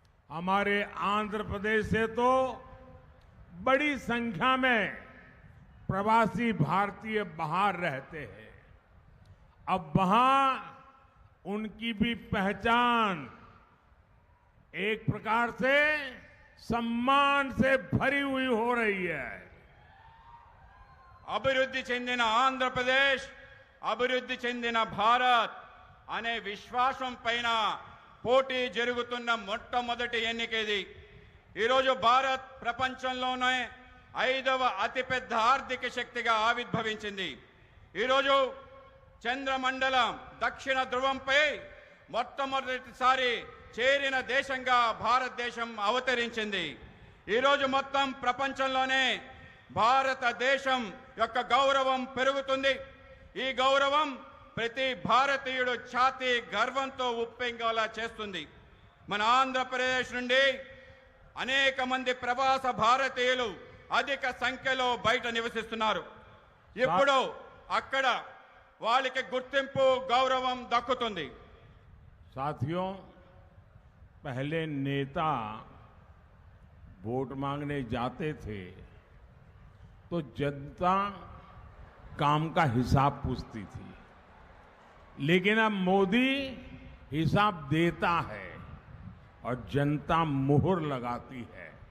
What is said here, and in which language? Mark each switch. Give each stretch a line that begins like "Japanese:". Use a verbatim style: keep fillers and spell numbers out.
Hindi: हमारे आंध्र प्रदेश से तो बड़ी संख्या में प्रवासी भारतीय बाहर रहते हैं। अब वहां उनकी भी पहचान एक प्रकार से सम्मान से भरी हुई हो रही है।
Telugu: అభివృద్ధి చెందిన ఆంధ్రప్రదేశ్, అభివృద్ధి చెందిన భారత్ అనే విశ్వాసం పైన పోటీ జరుగుతున్న మొట్టమొదటి ఎన్నిక ఇది. ఈరోజు భారత్ ప్రపంచంలోనే ఐదవ అతిపెద్ద ఆర్థిక శక్తిగా ఆవిర్భవించింది. ఈరోజు చంద్రమండలం దక్షిణ ధృవంపై మొట్టమొదటిసారి చేరిన దేశంగా భారతదేశం అవతరించింది. ఈరోజు మొత్తం ప్రపంచంలోనే భారతదేశం యొక్క గౌరవం పెరుగుతుంది. ఈ గౌరవం ప్రతి భారతీయుడు ఛాతీ గర్వంతో ఉప్పొంగేలా చేస్తుంది. మన ఆంధ్రప్రదేశ్ నుండి అనేక మంది ప్రవాస భారతీయులు అధిక సంఖ్యలో బయట నివసిస్తున్నారు. ఇప్పుడు అక్కడ వాళ్ళకి గుర్తింపు, గౌరవం దక్కుతుంది.
Hindi: साथियों, पहले नेता वोट मांगने जाते थे तो जनता काम का हिसाब पूछती थी, लेकिन अब मोदी हिसाब देता है और जनता मुहर लगाती है।